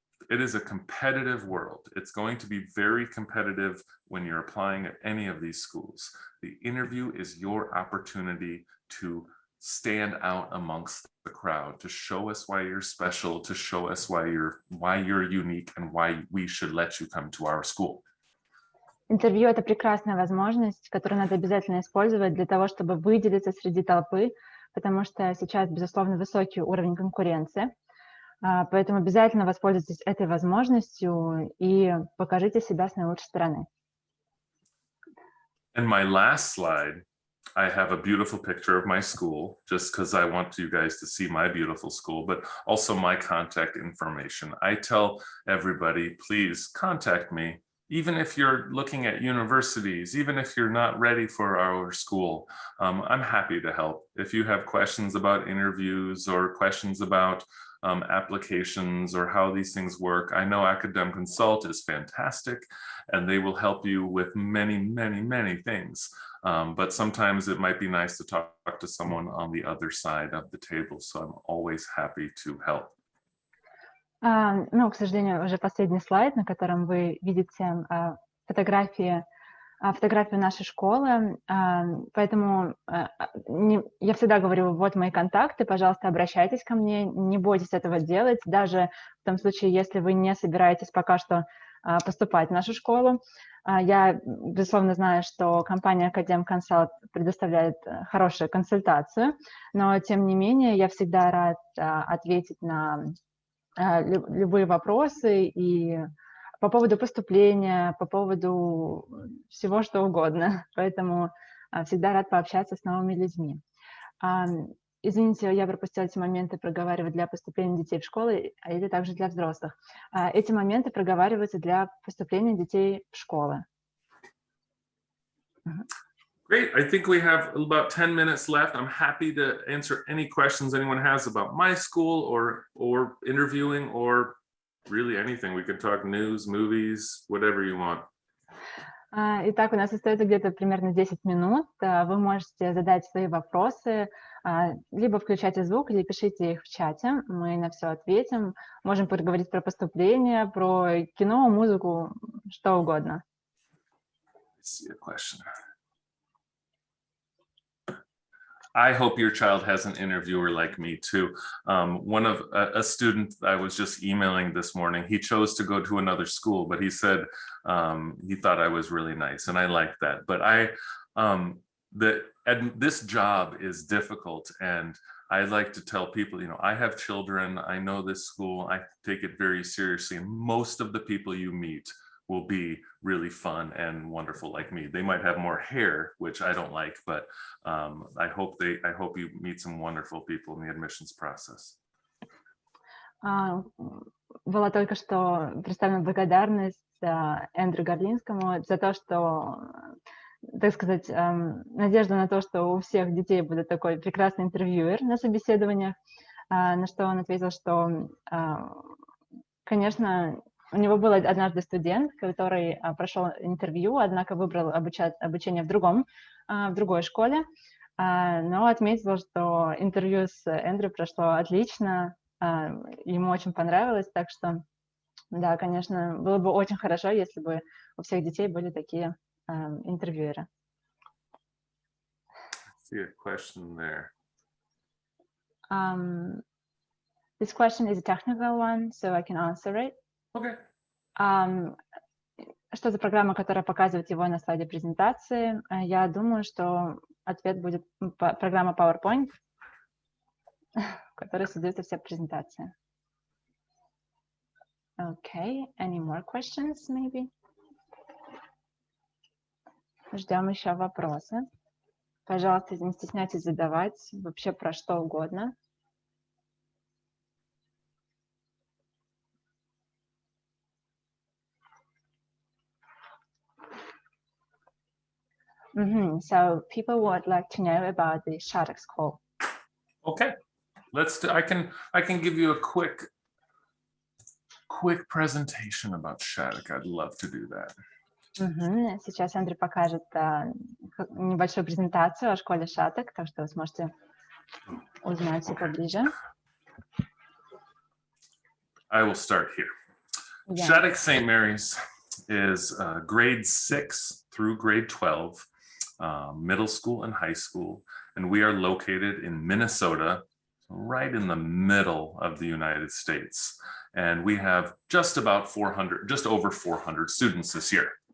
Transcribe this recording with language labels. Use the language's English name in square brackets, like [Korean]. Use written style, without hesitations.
[English] It is a competitive world. It's going to be very competitive when you're applying at any of these schools. The interview is your opportunity to stand out amongst the crowd, to show us why you're special, to show us why you're unique, and why we should let you come to our school. [Russian] Интервью — это прекрасная возможность, которую надо обязательно использовать для того, чтобы выделиться среди толпы, потому что сейчас, безусловно, высокий уровень конкуренции. Поэтому обязательно воспользуйтесь этой возможностью и покажите себя с наилучшей стороны. [English] And my last slide, I have a beautiful picture of my school, just because I want you guys to see my beautiful school, but also my contact information. I tell everybody, please contact me. Even if you're looking at universities, even if you're not ready for our school, I'm happy to help. If you have questions about interviews or questions about applications or how these things work, I know Academic Consult is fantastic, and they will help you with many, many, many things. But sometimes it might be nice to talk to someone on the other side of the table. So I'm always happy to help. [Russian] Ну, к сожалению, уже последний слайд, на котором вы видите фотографию нашей школы. Поэтому я всегда говорю, вот мои контакты, пожалуйста, обращайтесь ко мне, не бойтесь этого делать, даже в том случае, если вы не собираетесь пока что поступать в нашу школу. Я, безусловно, знаю, что компания Academ Consult предоставляет хорошую консультацию, но, тем не менее, я всегда рад ответить на любые вопросы и по поводу поступления, по поводу всего, что угодно. Поэтому всегда рад пообщаться с новыми людьми. Извините, я пропустила эти моменты проговаривать для поступления детей в школы, или также для взрослых. Эти моменты проговариваются для поступления детей в школы. [English] Great. I think we have about 10 minutes left. I'm happy to answer any questions anyone has about my school or interviewing or really anything. We could talk news, movies, whatever you want. [Russian] Итак, у нас остается где-то примерно 10 минут. Вы можете задать свои вопросы, либо включайте звук, или пишите их в чате. Мы на все ответим. Можем поговорить про поступление, про кино, музыку, что угодно. [English] I hope your child has an interviewer like me too. A student I was just emailing this morning, he chose to go to another school, but he said he thought I was really nice, and I like that. But this job is difficult, and I like to tell people, you know, I have children, I know this school, I take it very seriously, and most of the people you meet will be really fun and wonderful like me. They might have more hair, which I don't like, but I hope you meet some wonderful people in the admissions process. [Russian] Была только что представлена благодарность Эндрю Гарлинскому за то, что, так сказать, надежда на то, что у всех детей будет такой прекрасный интервьюер на собеседованиях, на что он ответил, что, конечно, у него был однажды студент, который прошел интервью, однако выбрал обучение в другой школе, но отметил, что интервью с Эндрю прошло отлично, ему очень понравилось, так что, да, конечно, было бы очень хорошо, если бы у всех детей были такие интервьюеры. [English] See a question there. This question is a technical one, so I can answer it. Okay. [Russian] Что за программа, которая показывает его на слайде презентации? Я думаю, что ответ будет программа PowerPoint, которая создается все презентации. [English] Okay, any more questions, maybe? [Russian] Ждем еще вопросы. Пожалуйста, не стесняйтесь задавать вообще про что угодно. [English] So people would like to know about the SHATTUCK School. Okay, I can give you a quick presentation about SHATTUCK. I'd love to do that. [Russian] Сейчас Андрей покажет небольшую презентацию о школе SHATTUCK, так что вы сможете узнать все поближе. [English] I will start here. Yeah. SHATTUCK St. Mary's is grade 6 through grade 12, middle school and high school, and we are located in Minnesota, right in the middle of the United States. And we have just over 400 students this year.